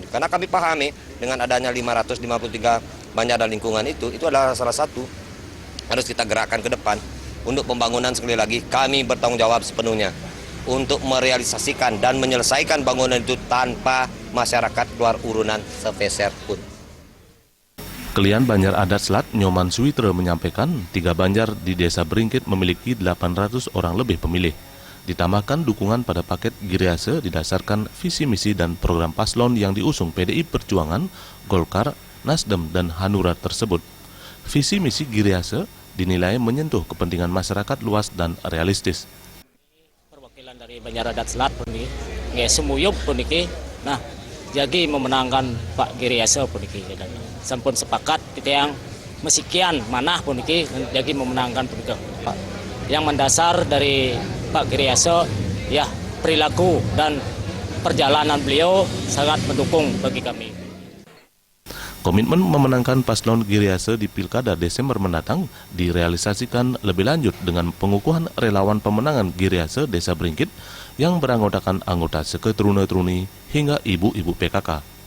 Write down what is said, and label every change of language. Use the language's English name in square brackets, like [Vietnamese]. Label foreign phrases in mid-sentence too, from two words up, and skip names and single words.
[Indonesian] Karena kami pahami dengan adanya 553 Banjar dan lingkungan itu adalah salah satu harus kita gerakkan ke depan untuk pembangunan. Sekali lagi kami bertanggung jawab sepenuhnya untuk merealisasikan dan menyelesaikan bangunan itu tanpa masyarakat keluar urunan sepeser pun. Kelian Banjar Adat Selat Nyoman Suwitra menyampaikan 3 Banjar di Desa Bringkit memiliki 800 orang lebih pemilih. Ditambahkan dukungan pada paket Giriase didasarkan visi misi dan program paslon yang diusung PDI Perjuangan, Golkar, Nasdem, dan Hanura tersebut. Visi misi Giriase dinilai menyentuh kepentingan masyarakat luas dan realistis. Perwakilan dari Banjar Adat Selat puniki, [Balinese] nggih semuyup puniki. [Indonesian] Nah, jadi memenangkan Pak Giriase puniki dan sampun sepakat kita yang [Balinese] mesikian manah puniki [Indonesian] jadi memenangkan puniki Pak. Yang mendasar dari Pak Giriase, ya perilaku dan perjalanan beliau sangat mendukung bagi kami. Komitmen memenangkan paslon Giriase di Pilkada Desember mendatang direalisasikan lebih lanjut dengan pengukuhan relawan pemenangan Giriase Desa Bringkit yang beranggotakan anggota seketrune-truni hingga ibu-ibu PKK.